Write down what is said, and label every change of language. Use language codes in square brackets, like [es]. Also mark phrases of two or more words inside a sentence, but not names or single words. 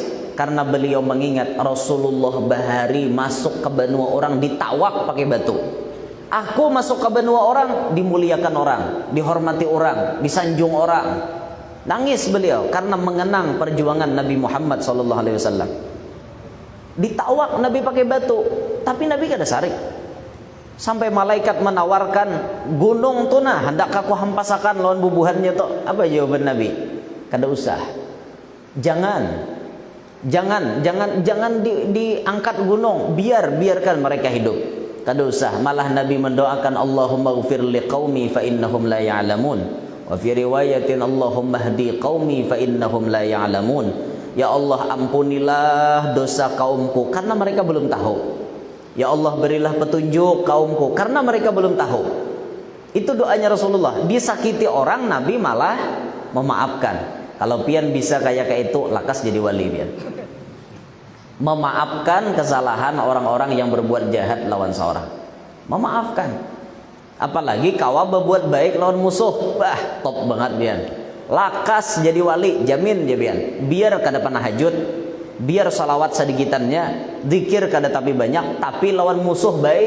[bjn] Karena beliau mengingat Rasulullah bahari masuk ke benua orang ditawak pakai batu. Aku masuk ke benua orang dimuliakan orang, dihormati orang, disanjung orang. Nangis beliau karena mengenang perjuangan Nabi Muhammad SAW. Ditawak Nabi pakai batu, tapi Nabi kada sarik. Sampai malaikat menawarkan gunung tu nah, hendak aku hampasakan lawan bubuhannya tu. Apa jawaban Nabi? Kada usah. Jangan diangkat gunung, biarkan mereka hidup. Kada usah. Malah Nabi mendoakan [ar] اللهم اغفر لقومي فإنهم لا يعلمون. وفي رواية اللهم اهد قومي فإنهم لا يعلمون. [bjn] Ya Allah, ampunilah dosa kaumku karena mereka belum tahu. Ya Allah, berilah petunjuk kaumku karena mereka belum tahu. Itu doanya Rasulullah. Disakiti orang, Nabi malah memaafkan. Kalau pian bisa kayak itu, lakas jadi wali pian. Memaafkan kesalahan orang-orang yang berbuat jahat lawan seorang. Memaafkan. Apalagi kawa berbuat baik lawan musuh. Bah, top banget pian. Lakas jadi wali, jamin dia pian. Biar kada pernah hajut, biar salawat sedikitannya, zikir kada tapi banyak, tapi lawan musuh baik.